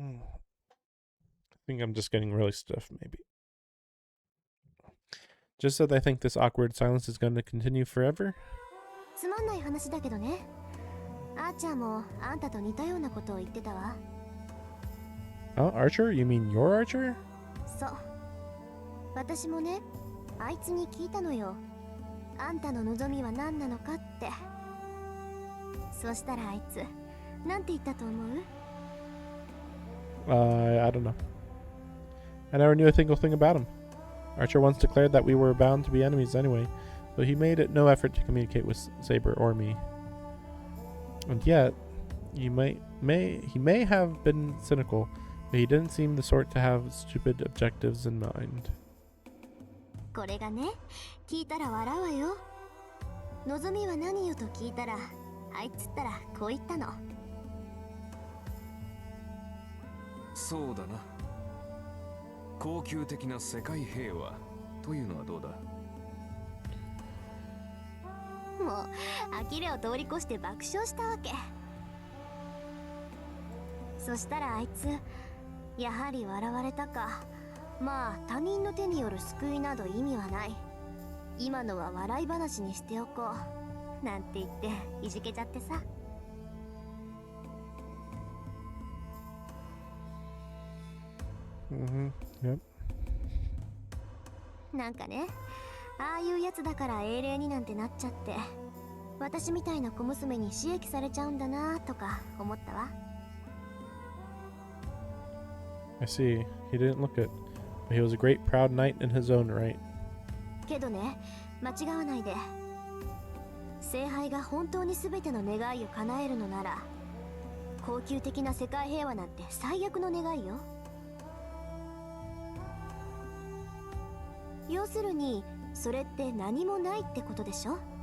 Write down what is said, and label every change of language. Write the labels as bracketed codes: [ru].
[en] I think I'm just getting really stiff, maybe. Just as I think this awkward silence is going to continue forever. [ja] つまんない話だけどね。あーちゃんもあんたと似たようなことを言ってたわ。 [en] Oh, Archer? You mean your Archer? [ja] そう。私もね、あいつに聞いたのよ。あんたの望みは何なのかって。そしたらあいつ、なんて言ったと思う？ [en] I don't know. I never knew a single thing about him. Archer once declared that we were bound to be enemies anyway, so he made it no effort to communicate with Saber or me. And yet, he may have been cynical, but he didn't seem the sort to have stupid objectives in mind. [ja] これがね、聞いたら笑うわよ。望みは何よと聞いたら、あいつったらこう言ったの。そうだな。恒久的な世界平和というのはどうだ？もう呆れを通り越して爆笑したわけ。そしたらあいつ、やはり笑われたか、まあ他人の手による救いなど意味はない。今のは笑い話にしておこうなんて言っていじけちゃってさ。 [en] Yep. [ja] なんかね、ああいうやつだから英霊になんてなっちゃって、私みたいな小娘に刺激されちゃうんだなとか思ったわ。 [en] I see. He didn't look it, but he was a great proud knight in his own right. [ja] けどね、間違わないで。聖杯が本当に全ての願いを叶えるのなら、恒久的な世界平和なんて最悪の願いよ。要するにそれって何もないってことでしょ。